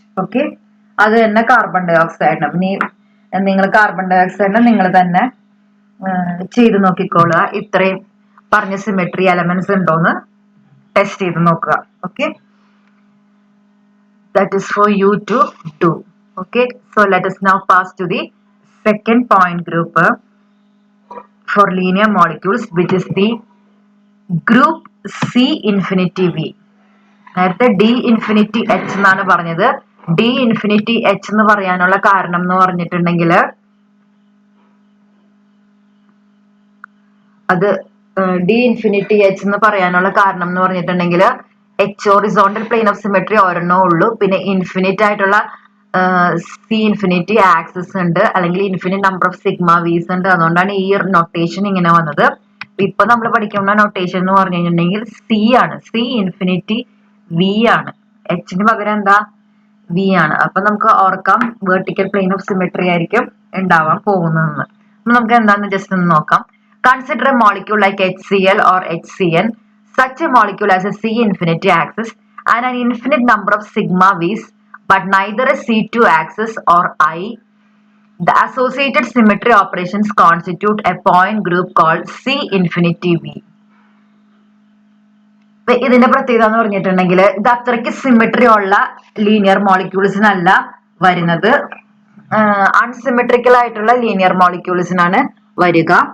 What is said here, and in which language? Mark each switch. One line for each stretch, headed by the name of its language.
Malayalam: Okay, അത് തന്നെ carbon dye oxide. ഇനി നിങ്ങൾ കാർബൺ ഡൈ ഓക്സൈഡിനെ നിങ്ങൾ തന്നെ ചെയ്ത് നോക്കിക്കോളുക. ഇത്രയും പറഞ്ഞ സിമെട്രി എലമെന്റ്സ് ഉണ്ടോന്ന് ടെസ്റ്റ് ചെയ്ത് നോക്കുക. Okay,
English: That is for you to do. Okay, so let us now pass to the second point group for linear molecules, which is the group C infinity V.
Malayalam: നേരത്തെ D infinity H എന്നാണ് പറഞ്ഞത്. D infinity H എന്ന് പറയാനുള്ള കാരണം എന്ന് പറഞ്ഞിട്ടുണ്ടെങ്കിൽ അത് D infinity H എന്ന് പറയാനുള്ള കാരണം എന്ന് പറഞ്ഞിട്ടുണ്ടെങ്കിൽ H horizontal plane of symmetry ഒരെണ്ണേ ഉള്ളൂ. പിന്നെ ഇൻഫിനിറ്റ് ആയിട്ടുള്ള സി ഇൻഫിനിറ്റി ആക്സിസ് ഉണ്ട്, അല്ലെങ്കിൽ infinite number of sigma Weiss ഉണ്ട്. അതുകൊണ്ടാണ് ഈ നൊട്ടേഷൻ ഇങ്ങനെ വന്നത്. ഇപ്പൊ നമ്മൾ പഠിക്കുന്ന നൊട്ടേഷൻ എന്ന് പറഞ്ഞു കഴിഞ്ഞിട്ടുണ്ടെങ്കിൽ സി ആണ്, സി ഇൻഫിനിറ്റി വി ആണ്. എച്ചിന് പകരം എന്താ? വി ആണ്. അപ്പൊ നമുക്ക് ഓർക്കാം വെർട്ടിക്കൽ പ്ലെയിൻ ഓഫ് സിമെട്രി ആയിരിക്കും ഉണ്ടാവാൻ പോകുന്നതെന്ന്. അപ്പൊ നമുക്ക് എന്താന്ന് ജസ്റ്റ് ഒന്ന് നോക്കാം.
English: Consider a molecule like HCl or HCN. Such a molecule has a C infinity axis and an infinite number of sigma v's, but neither a C2 axis or I. The associated symmetry operations constitute a point group called C infinity V.
Malayalam: ഇതിന്റെ പ്രത്യേകത എന്ന് പറഞ്ഞിട്ടുണ്ടെങ്കിൽ ഇത് അത്രയ്ക്ക് symmetry ഉള്ള linear മോളിക്യൂൾസിനല്ല വരുന്നത്, unsymmetrical ആയിട്ടുള്ള linear മോളിക്യൂൾസിനാണ് വരിക.